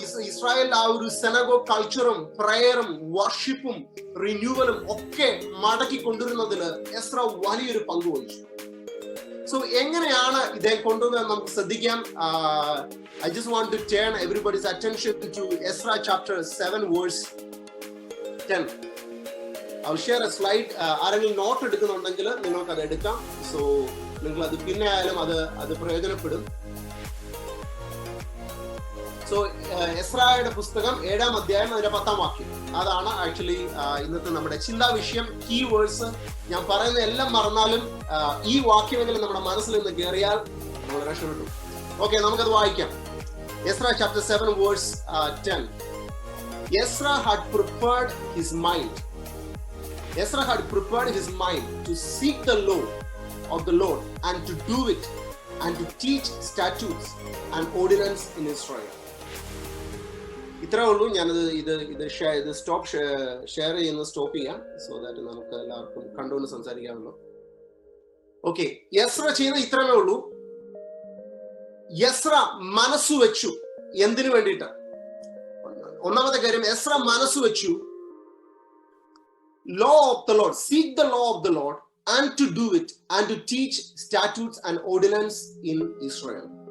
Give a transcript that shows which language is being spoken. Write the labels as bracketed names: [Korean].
[Malayalam] Israel ആ ഒരു സെനഗോ കൾച്ചറും പ്രയറും വർഷിപ്പും റിന്യൂവലും ഒക്കെ മടക്കി കൊണ്ടുവരുന്നതില് എസ്ര വലിയൊരു പങ്ക് വഹിച്ചു. സോ എങ്ങനെയാണ് ഇദ്ദേഹം കൊണ്ടുവന്നത് നമുക്ക് ശ്രദ്ധിക്കാം. [English] I just want to turn everybody's attention to Ezra chapter 7 verse 10. I'll share a slide. [Malayalam] ആരെങ്കിലും നോട്ട് എടുക്കുന്നുണ്ടെങ്കിൽ നിങ്ങൾക്ക് അത് എടുക്കാം. സോ നിങ്ങൾ അത് പിന്നെ ആയാലും അത് പ്രയോജനപ്പെടും. സോ എസ്രായുടെ പുസ്തകം 7-ാം അധ്യായം അതിന്റെ 10-ാം വാക്യം, അതാണ് ആക്ച്വലി ഇന്നത്തെ നമ്മുടെ ചിന്താ വിഷയം. കീ വേർഡ്സ് ഞാൻ പറയുന്ന എല്ലാം മറന്നാലും ഈ വാക്യമെങ്കിലും നമ്മുടെ മനസ്സിൽ നിന്ന് കയറിയാൽ നമ്മൾ രക്ഷപ്പെട്ടു. ഓക്കെ, നമുക്കത് വായിക്കാം. [English] Ezra chapter 7 verse 10. Ezra had prepared his mind. Ezra had prepared his mind to seek the law of the Lord and to do it and to teach statutes and ordinance in Israel. [Malayalam] ഇത്രേ ഉള്ളൂ. ഞാനത് ഇത് stop share ചെയ്യുന്നത് stop ചെയ്യാം, [English] so that [Malayalam] നമുക്ക് എല്ലാവർക്കും കണ്ടുകൊണ്ട് സംസാരിക്കാമല്ലോ. Okay, Ezra ചെയ്യുന്ന ഇത്രമേ ഉള്ളൂ. എസ്ര മനസ്സു വെച്ചു. എന്തിനു വേണ്ടിയിട്ട്? ഒന്നാമത്തെ കാര്യം, എസ്ര മനസ്സു വെച്ചു [English] law of the Lord, seek the law of the Lord and to do it and to teach statutes and ordinance in Israel.